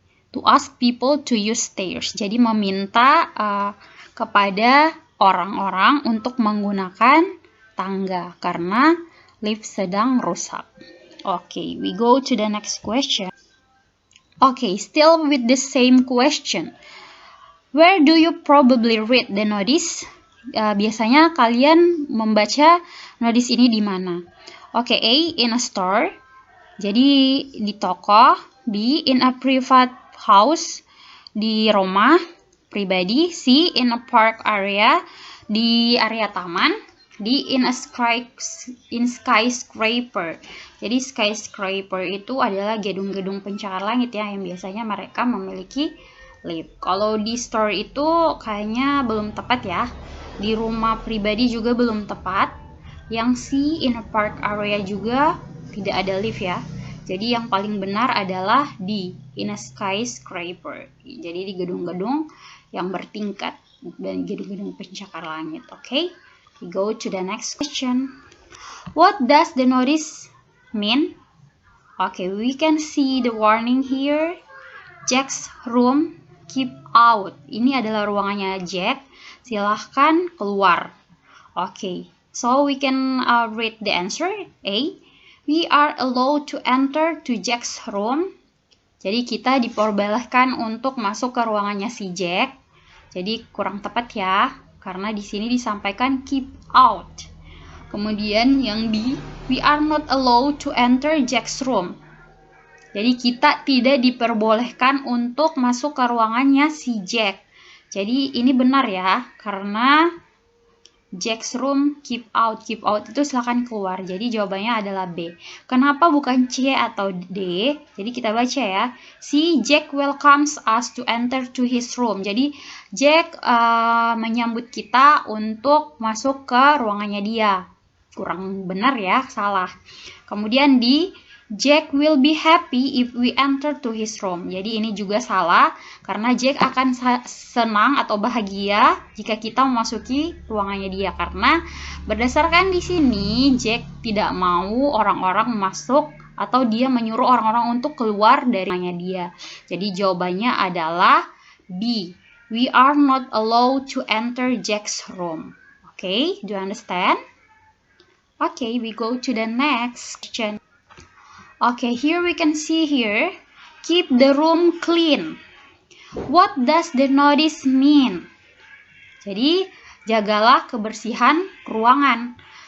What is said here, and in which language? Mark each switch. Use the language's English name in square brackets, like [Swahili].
[English] To ask people to use stairs. [Indonesian] Jadi meminta kepada orang-orang untuk menggunakan tangga karena lift sedang rusak. [English] Okay, we go to the next question. Okay, still with the same question. Where do you probably read the notice? [Indonesian] Biasanya kalian membaca notice ini di mana? [English] Okay, A, in a store. [Indonesian] Jadi di toko. [English] B, in a private house. [Indonesian] Di rumah pribadi. [English] C, in a park area, [Indonesian] di area taman. [English] D, in a skyscraper. [Indonesian] Jadi skyscraper itu adalah gedung-gedung pencakar langit ya, yang biasanya mereka memiliki lift. Kalau di store itu kayaknya belum tepat ya. Di rumah pribadi juga belum tepat. Yang C, [English] in a park area [Indonesian] juga tidak ada lift ya. Jadi yang paling benar adalah D, [English] in a skyscraper. [Indonesian] Jadi di gedung-gedung yang bertingkat dan gedung-gedung pencakar langit. [English] Okay, we go to the next question. What does the notice mean? Okay, we can see the warning here. Jack's room, keep out. [Indonesian] Ini adalah ruangannya Jack. Silahkan keluar. [English] Okay, so we can read the answer. A, we are allowed to enter to Jack's room. [Indonesian] Jadi kita diperbolehkan untuk masuk ke ruangannya si Jack. Jadi kurang tepat ya, karena di sini disampaikan keep out. Kemudian yang B, [English] we are not allowed to enter Jack's room. [Indonesian] Jadi kita tidak diperbolehkan untuk masuk ke ruangannya si Jack. Jadi ini benar ya, karena Jack's room keep out. Keep out itu silakan keluar. Jadi jawabannya adalah B. Kenapa bukan C atau D? Jadi kita baca ya. [English] C, Jack welcomes us to enter to his room. [Indonesian] Jadi Jack menyambut kita untuk masuk ke ruangannya dia. Kurang benar ya, salah. [English] Kemudian D, Jack will be happy if we enter to his room. [Indonesian] Jadi ini juga salah, karena Jack akan senang atau bahagia jika kita memasuki ruangannya dia. Karena berdasarkan di sini, Jack tidak mau orang-orang masuk atau dia menyuruh orang-orang untuk keluar dari ruangannya dia. Jadi jawabannya adalah B. [English] We are not allowed to enter Jack's room. Okay, do you understand? Okay, we go to the next question. Okay, here we can see here, keep the room clean. What does the notice mean? [Indonesian] Jadi, jagalah kebersihan ruangan.